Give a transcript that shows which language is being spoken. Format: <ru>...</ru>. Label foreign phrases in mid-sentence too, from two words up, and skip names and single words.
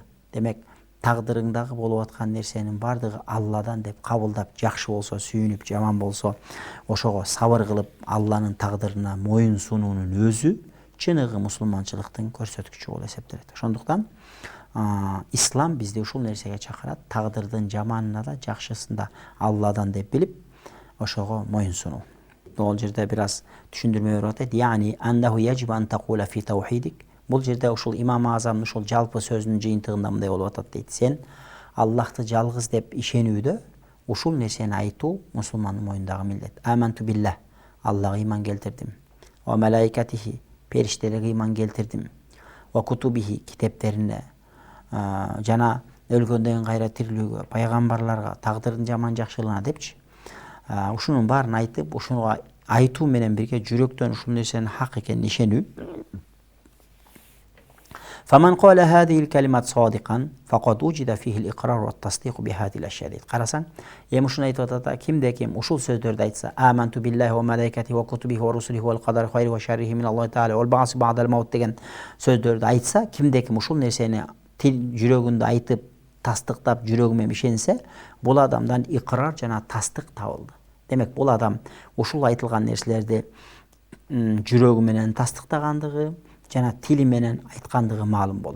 <ky>Демек, тагдырыңдагы болуп аткан нерсенин бардыгы Алладан деп кабылдап, жакшы болсо сүйүнүп, жаман болсо ошого сабыр кылып, Алланын тагдырына моюн сунуунун өзү чыныгы мусулманчылыктын көрсөткүчү болуп эсептелет. Ошондуктан ислам бизди ушул нерсеге чакырат. Тагдырдын жаманына да, жакшысын да Алладан деп билип, ошого моюн сунуу. Бул жерде бир аз түшүндүрмө берип атат.</ky> <ar>يعني أنه يجب أن تقول في توحيدك.</ar> <ky>Бул жерде ушул имам Азамдын ушул жалпы сөзүнүн жыйынтыгында мындай болуп атат дейт. Сен Аллахты жалгыз деп ишенүүдө ушул нерсени айтуу мусулмандын мойнундагы милдет.</ky> <ar>آمنت بالله,</ar> <ky>Аллага ыйман келтирдим.</ky> <ar>وملائكته,</ar> <ky>периштелерге ыйман келтирдим.</ky> <ar>وكتبه,</ar> <ky>китептерине, жана өлгөндөн кайра тирилүүгө, пайгамбарларга, тагдырдын жаман жакшылыгына депчи. Ушунун баарын айтып, ушуга айтуу менен бирге жүрөктөн ушул нерсенин хак экенин ишенүү.</ky> <ar>فمن قال هذه الكلمات صادقا فقد وجد فيه الإقرار والتصديق بهذه الأشياء.</ar> <ky>Карасаң, ушуну айтып атат, кимде ким ушул сөздөрдү айтса,</ky> <ar>آمنت بالله وملائكته وكتبه ورسله والقدر خيره وشره من الله تعالى والبعث بعد الموت</ar> <ky>деген сөздөрдү айтса, кимде ким ушул нерсени жүрөгүндө айтып, тастыктап, жүрөгү менен ишенсе, бул адамдан икрар жана тастык табылды. Демек, бул адам ушул айтылган нерселерди жүрөгү менен тастыктагандыгы жана тили менен айткандыгы маалым болду.</ky>